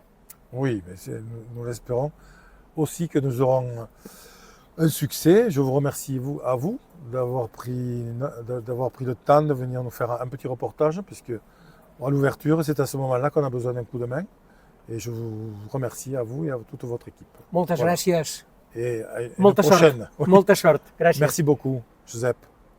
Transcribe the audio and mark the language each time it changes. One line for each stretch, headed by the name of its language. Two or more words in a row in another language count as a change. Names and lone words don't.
French: Oui, mais nous l'espérons aussi que nous aurons un succès. Je vous remercie à vous d'avoir pris le temps de venir nous faire un petit reportage, puisque à l'ouverture, c'est à ce moment-là qu'on a besoin d'un coup de main. Et je vous remercie à vous et à toute votre équipe.
Catalan: Moltes gràcies.
French: Et à une prochaine.
Catalan: Molta sort. Gràcies.
French: Merci beaucoup, Josep.